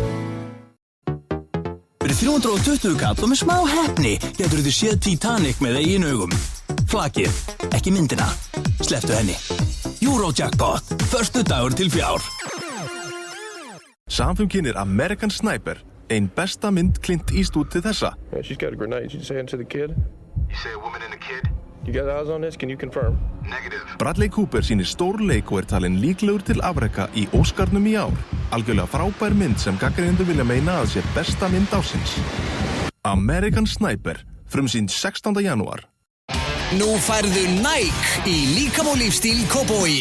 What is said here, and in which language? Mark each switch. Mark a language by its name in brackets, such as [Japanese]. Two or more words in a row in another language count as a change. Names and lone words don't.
[Icelandic] Fyrir 320 kall og með smá heppni getur þið séð Titanic með eigin augum. Flakið, ekki myndina. Slepptu henni. Eurojackpot, förstu dagur til fjár. Samfum kynir American Sniper, ein besta mynd Clint Eastwood til þessa. [English] Yeah, she's got a grenade. She's saying to the kid. You say a woman and a kid? You got eyes on this? Can you confirm? Negative. [Icelandic] Bradley Cooper sýnir stórleik og er talinn líklegur til afreka í Óskarnum í ár. Algjörlega frábær mynd sem gagnrýnendur vilja meina að sé besta mynd ársins. American Sniper, frumsýnd 16. janúar. Nú færðu Nike í Líkam og lífstíl Kópavogi.